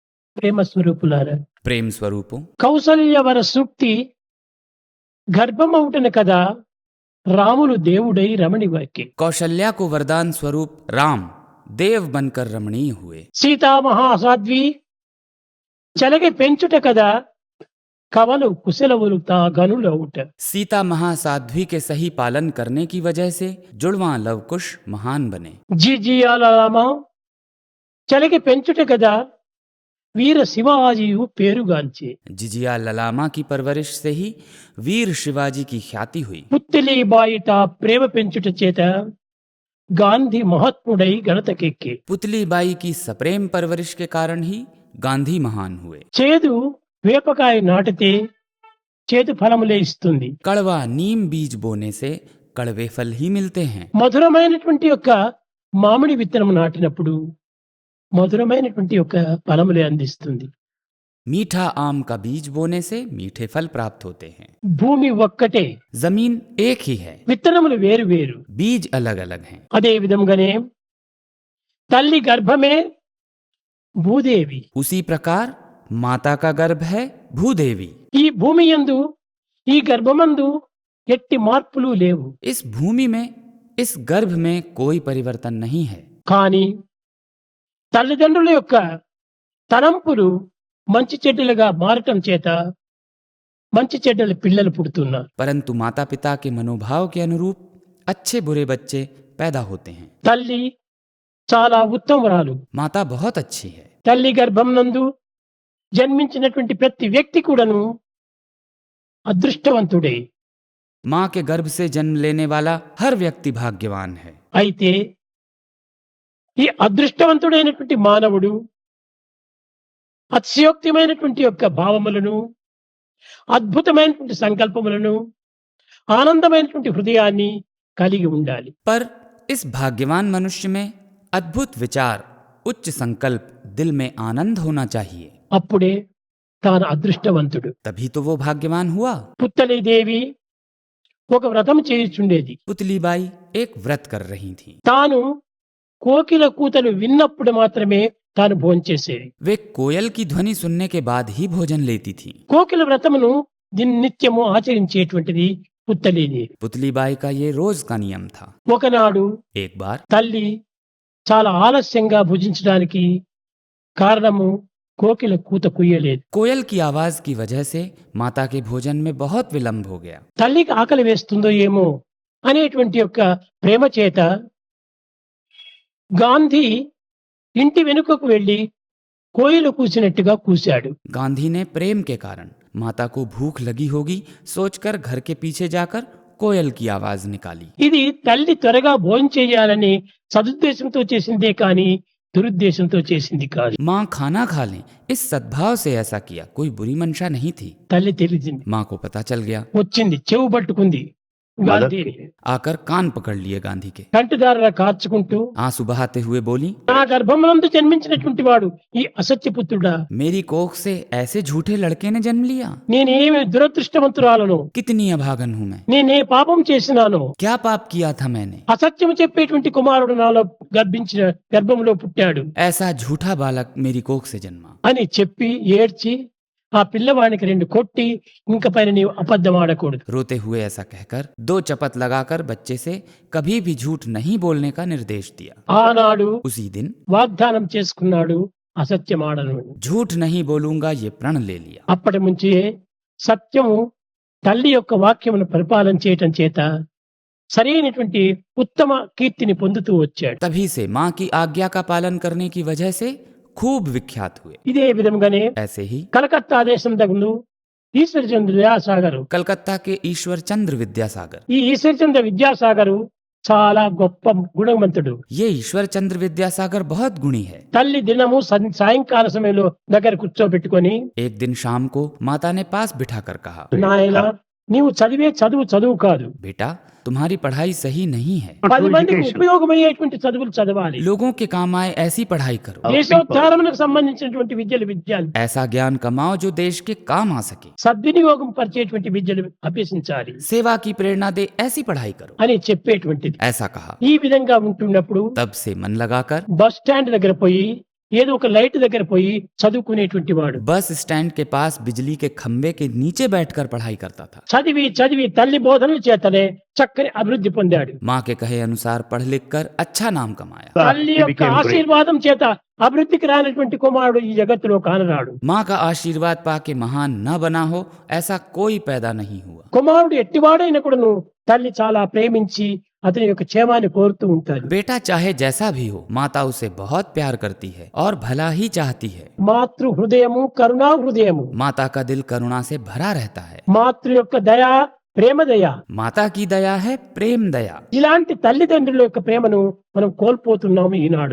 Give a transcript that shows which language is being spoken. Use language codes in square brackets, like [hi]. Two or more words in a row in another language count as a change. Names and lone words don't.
[te] ప్రేమ స్వరూపులారా, [hi] प्रेम स्वरूपों, [te] కౌసల్యవర సూక్తి గర్భమౌటన కదా రాములు దేవుడై రమణి వాక్కి. [hi] कौशल्या को वरदान स्वरूप राम देव बनकर रमणीय हुए। [te] సీతామహాసాధ్వి చలగి పెంచుట కదా కవలు కుశలవులు తా గనులవుట. [hi] सीता महासाध्वी के सही पालन करने की वजह से जुड़वां लवकुश महान बने। [te] జిజియాలరామ చలగి పెంచుట కదా వీర శివాజియు పేరుగాంచి. [hi] जिजिया ललामा की परवरिश से ही वीर शिवाजी की ख्याति हुई। [te] పుత్తిలి బాయిట ప్రేమ పెంచుట చేత గాంధీ మహాత్ముడై గణతకెక్కి. [hi] पुतली बाई की सप्रेम परवरिश के कारण ही गांधी महान हुए। [te] చేదు వేపకాయ నాటితే చేదు ఫలములే ఇస్తుంది. [hi] कड़वा नीम बीज बोने से कड़वे फल ही मिलते हैं। [te] మధురమైనటువంటి యొక్క మామిడి విత్తనం నాటినప్పుడు మధురమైనటువంటి యొక్క ఫలములే అందిస్తుంది. [hi] मीठा आम का बीज बोने से मीठे फल प्राप्त होते हैं। [te] భూమి ఒక్కటే, [hi] जमीन एक ही है, [te] విత్తనములు వేరు వేరు. [hi] बीज अलग अलग हैं। [te] అదే విధంగానే తల్లి గర్భమే భూదేవి. [hi] उसी प्रकार माता का गर्भ है भूदेवी। [te] ఈ భూమి యందు ఈ గర్భమందు ఎట్టి మార్పులు లేవు. [hi] इस भूमि में, इस गर्भ में कोई परिवर्तन नहीं है। [te] కానీ తల్లిదండ్రుల యొక్క తలంపులు మంచి చెడ్డలుగా మారటం చేత మంచి చెడ్డల పిల్లలు పుడుతున్నారు. [hi] परंतु माता पिता के मनोभाव के अनुरूप अच्छे बुरे बच्चे पैदा होते हैं। [te] తల్లి చాలా ఉత్తమరాలు. [hi] माता बहुत अच्छी है। [te] తల్లి గర్భం నందు జన్మించినటువంటి ప్రతి వ్యక్తి కూడాను అదృష్టవంతుడే. [hi] माँ के गर्भ से जन्म लेने वाला हर व्यक्ति भाग्यवान है। [te] అయితే ఈ అదృష్టవంతుడైనటువంటి మానవుడు అతిశయోక్తిమైనటువంటి యొక్క భావములను, అద్భుతమైనటువంటి సంకల్పములను, ఆనందమైనటువంటి హృదయాన్ని కలిగి ఉండాలి. [hi] पर इस भाग्यवान मनुष्य में अद्भुत विचार, उच्च संकल्प, दिल में आनंद होना चाहिए। [te] అప్పుడే తాను అదృష్టవంతుడు. [hi] तभी तो वो भाग्यवान हुआ। [te] పుత్తలీదేవి ఒక వ్రతం చేయుచుండేది. [hi] पुतली बाई एक व्रत कर रही थी। [te] తాను కోకిల కూతలు విన్నప్పుడు మాత్రమే తాను భోంచేసేది. [hi] वे कोयल की ध्वनि सुनने के बाद ही भोजन लेती थी। [te] కోకిల వ్రతమును నిత్యము ఆచరించేటువంటిది పుత్తలీదేవి. [hi] पुतली बाई का ये रोज का नियम था। [te] ఒకనాడు [hi] एक बार [te] తల్లి చాలా ఆలస్యంగా భుజించడానికి కారణము కోకిల కూత కుయ్యలేదు. [hi] कोयल की आवाज की वजह से माता के भोजन में बहुत विलंब हो गया। [te] తల్లికి ఆకలి వేస్తుందో ఏమో అనేటువంటి యొక్క ప్రేమ చేత గాంధీ ఇంటి వెనుకకు వెళ్లి కోయిల కూసినట్టుగా కూశాడు. [hi] गांधी ने प्रेम के कारण माता को भूख लगी होगी सोचकर घर के पीछे जाकर कोयल की आवाज निकाली। [te] ఇది తల్లి త్వరగా భోజనం చేయాలని సదుద్దేశంతో చేసిందే కానీ దురుద్దేశంతో చేసింది కాదు. [hi] माँ खाना खा लें इस सद्भाव से ऐसा किया, कोई बुरी मंशा नहीं थी। [te] తల్లి తెలిసింది, [hi] माँ को पता चल गया, [te] వచ్చింది, చెవు పట్టుకుంది. గాంధీని [hi] आकर कान पकड़ लिए गांधी के। [te] కంటిదారులా కార్చుకుంటూ, [hi] आंसू बहाते हुए बोली, [te] నా గర్భమునందు జన్మించినటువంటి వాడు ఈ అసత్యపుత్రుడా, [hi] मेरी कोख से ऐसे झूठे लड़के ने जन्म लिया। [te] నేనేమి దురదృష్టవంతురాలను, [hi] कितनी अभागन हूं मैं, [te] నేనే పాపం చేసినాను, [hi] क्या पाप किया था मैंने। [te] అసత్యం చెప్పేటువంటి కుమారుడు నాలో గర్భంలో పుట్టాడు [hi] ऐसा झूठा बालक मेरी कोख से जन्मा। [te] అని చెప్పి ఏడ్చి ఆ పిల్లవానికి రెండు కొట్టి ఇంక పైన నీవు అబద్ధం ఆడకూడదు. [hi] रोते हुए ऐसा कहकर 2 चपत लगाकर बच्चे से कभी भी झूठ नहीं बोलने का निर्देश दिया। [te] ఆనాడు [hi] उसी दिन [te] వాగ్దానం చేసుకున్నాడు అసత్యం ఆడను. [hi] झूठ नहीं बोलूंगा ये प्रण ले लिया। [te] అప్పటి నుంచి సత్యము తల్లి యొక్క వాక్యమును పరిపాలన చేయటం చేత సరైనటువంటి ఉత్తమ కీర్తిని పొందుతూ వచ్చాడు. [hi] तभी से माँ की आज्ञा का पालन करने की वजह से खूब विख्यात हुए। [te] ఇదే విధంగానే [hi] ऐसे ही [te] కలకత్తా దేశం దగ్గర ఈశ్వరచంద్ర విద్యాసాగర్, [hi] कलकत्ता के ईश्वर चंद्र विद्यासागर, [te] ఈ ఈశ్వరచంద్ర విద్యాసాగరు చాలా గొప్ప గుణవంతుడు. [hi] ये ईश्वर चंद्र विद्यासागर बहुत गुणी है। [te] తల్లి దినము సాయంకాల సమయంలో దగ్గర కూర్చోబెట్టుకొని, [hi] एक दिन शाम को माता ने पास बिठाकर कहा, [te] నాయన నీవు చదివే చదువు కాదు, [hi] बेटा तुम्हारी पढ़ाई सही नहीं है, [te] 10 మందికి ఉపయోగమయ్యేటువంటి చదువులు చదవాలి, [hi] लोगों के काम आए ऐसी पढ़ाई करो, [te] దేశోద్ధారణకు సంబంధించినటువంటి విద్యలు [hi] ऐसा ज्ञान कमाओ जो देश के काम आ सके, [te] సద్వినియోగం పరిచేటువంటి విద్యలు అభ్యసించాలి [hi] सेवा की प्रेरणा दे ऐसी पढ़ाई करो, [te] అని చెప్పేటువంటిది. [hi] ऐसा कहा। [te] ఈ విధంగా ఉంటున్నప్పుడు [hi] तब से मन लगाकर [en] bus stand [te] దగ్గర పోయి ఏదో ఒక లైట్ దగ్గర పోయి చదువుకునేటువంటి వాడు. [en] bus stand [hi] के पास बिजली के खंबे के नीचे बैठकर पढ़ाई करता था। [te] చదివి చదివి తల్లి బోధనల చేతనే చక్కని అభివృద్ధి పొందాడు. [hi] माँ के कहे अनुसार पढ़ लिख कर अच्छा नाम कमाया। [te] తల్లి [en] He [te] యొక్క [en] became great. [te] ఆశీర్వాదం చేత అభివృద్ధికి రానటువంటి కుమారుడు ఈ జగత్తులో కానరాడు. [hi] माँ का आशीर्वाद पाके महान न बना हो ऐसा कोई पैदा नहीं हुआ। [te] కుమారుడు ఎట్టివాడైనా కూడాను తల్లి చాలా ప్రేమించి అతని యొక్క క్షేమాన్ని కోరుతూ ఉంటాడు. [hi] बेटा चाहे जैसा भी हो माता उसे बहुत प्यार करती है और भला ही चाहती है। [te] మాతృ హృదయము కరుణా హృదయము, [hi] माता का दिल करुणा से भरा रहता है। [te] మాతృ యొక్క దయ ప్రేమ దయ. [hi] माता की दया है प्रेम दया। [te] ఇలాంటి తల్లిదండ్రుల యొక్క ప్రేమను మనం కోల్పోతున్నాము ఈనాడు.